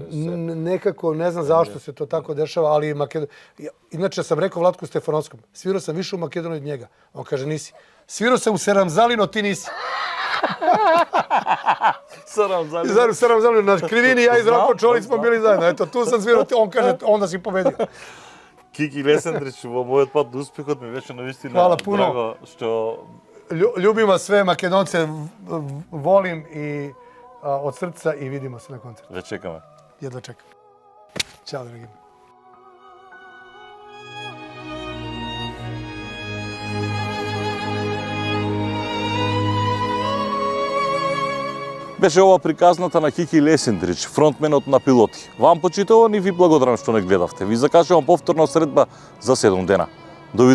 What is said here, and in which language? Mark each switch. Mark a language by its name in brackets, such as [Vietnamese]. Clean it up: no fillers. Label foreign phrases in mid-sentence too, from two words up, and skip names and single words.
[Serbian] Nekako, ne znam zašto se to tako dešava, ali inače sam rekao Vlatku Stefanovskom, svirao sam više u Makedoniji od njega. On kaže, nisi. Svirao sam u Seramzalino, ti nisi. Saramzalino, na Krivini, ja i Zdravko Čolić smo bili zajedno. Eto, tu sam svirao, on kaže, onda si pobedio. [Macedonian] Kiki Лесандрич, во мојот пат до успехот ми беше навистина [Serbian] Hvala puno. [Macedonian] драго што [Serbian] Ljubim vas sve, Makedonce volim i od srca i vidimo se na koncertu. [Macedonian] Ве чекаме. [Serbian] Jedva čekam. Ćao, dragi. [Macedonian] Беше ова приказната на Кики Лесендрич, фронтменот на Пилоти. Вам почитувани, ви благодарам што не гледавте. Ви закажувам повторна средба за 7 дена.